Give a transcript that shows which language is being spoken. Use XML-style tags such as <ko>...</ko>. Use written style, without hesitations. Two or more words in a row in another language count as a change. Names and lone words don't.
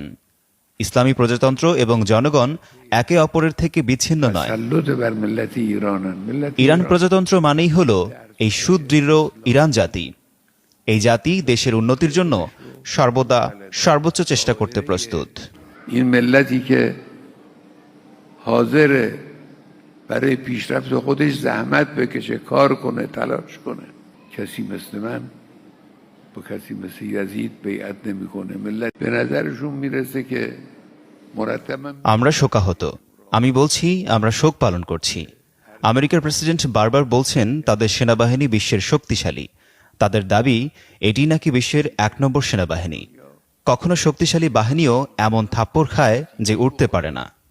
<bn>ইসলামী প্রজাতন্ত্র এবং জনগণ একে অপরের থেকে বিচ্ছিন্ন নয়। ইরান প্রজাতন্ত্র মানেই হল এই সুদৃঢ় ইরান জাতি। এই জাতি দেশের উন্নতির জন্য সর্বদা সর্বোচ্চ চেষ্টা করতে প্রস্তুত।</bn> <fa>این ملتی که حاضره برای پیشرفت خودش زحمت بکشه، کار کنه، تلاش کنه. کسی مثل من با کسی مثل یزید بیعت نمیکنه. ملت به نظرشون میرسه که مرتبا</fa> <bn>আমরা শোকাহত। আমি বলছি আমরা শোক পালন করছি। আমেরিকার প্রেসিডেন্ট বারবার বলছেন তাদের সেনাবাহিনী বিশ্বের শক্তিশালী। তাদের দাবি এটি নাকি বিশ্বের ১ নম্বর সেনাবাহিনী। কখনো শক্তিশালী বাহিনীও এমন থাপ্পড় খায় যে উঠতে পারে না।</bn>